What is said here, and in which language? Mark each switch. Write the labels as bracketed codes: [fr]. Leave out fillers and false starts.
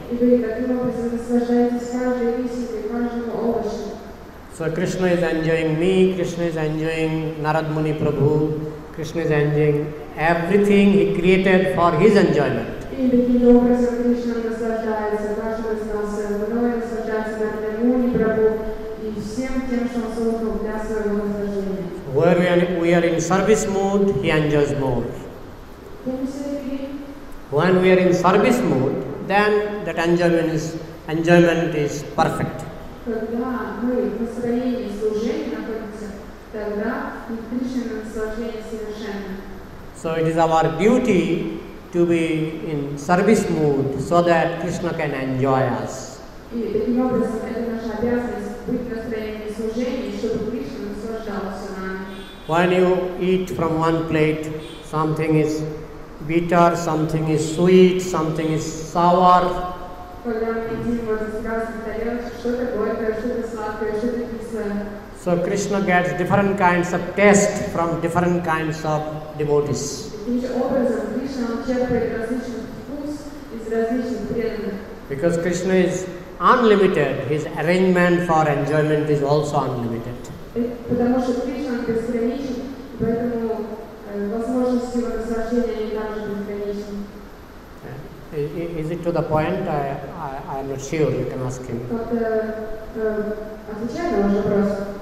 [ru] И вы таким образом наслаждаетесь каждой рисинкой, каждым овощем. [en] So Krishna is enjoying me, Krishna is enjoying Narad Muni Prabhu, Krishna is enjoying everything he created for his enjoyment. [ru] И таким образом Кришна наслаждается, каждый из нас мной наслаждается Нарада Муни Прабху и всем тем, что он создал для своего наслаждения. [en] Where we are in service mood, he enjoys more. Can you say it again? When we are in service mood, then that enjoyment is perfect. [ru] Когда мы в настроении служения находимся, тогда Кришна наслаждение совершенно. [en] So it is our duty to be in service mood so that Krishna can enjoy us. [ru] И таким образом это наша обязанность быть в настроении служения, чтобы Кришна наслаждался нами. [en] When you eat from one plate, something is bitter, something is sweet, something is sour. [ru] Когда мы едим вот из разных тарелок, что-то горькое, что-то сладкое, что-то кислое. [en] So Krishna gets different kinds of taste from different kinds of devotees. [ru] Таким же образом Кришна он черпает различный вкус из различных преданных. [en] Because Krishna is unlimited, his arrangement for enjoyment is also unlimited. [ru] Потому что Кришна безграничен, поэтому возможности его наслаждения они также безграничны. [en] Is it to the point? I am not sure, you can ask him. [ru] Как-то отвечай на ваш вопрос.